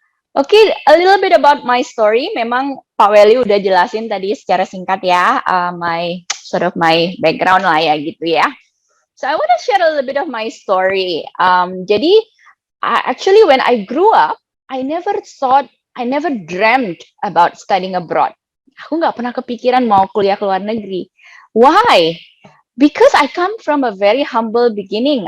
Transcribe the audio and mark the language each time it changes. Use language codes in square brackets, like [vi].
[id] Okay, [en] a little bit about my story. [id] Memang Pak Weli udah jelasin tadi secara singkat ya, [en] my background [id] lah ya gitu ya. [en] So I want to share a little bit of my story. [id] Jadi [en] actually when I grew up, I never dreamt about studying abroad. [id] Aku nggak pernah kepikiran mau kuliah ke luar negeri. [en] Why? Because I come from a very humble beginning.